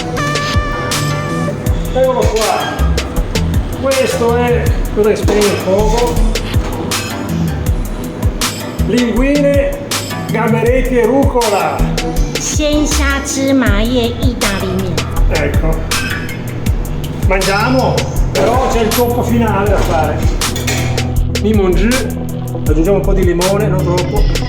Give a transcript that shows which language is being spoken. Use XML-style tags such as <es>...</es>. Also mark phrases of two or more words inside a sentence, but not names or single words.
<it>Eccolo qua. Questo è, cosa spegne il fuoco? Linguine, gamberetti e rucola.</it> <zh>鲜虾芝麻叶意大利面。</zh> <it>Ecco. Mangiamo, però c'è il tocco finale da fare. Limon jus, aggiungiamo un po' di limone, non troppo.</it>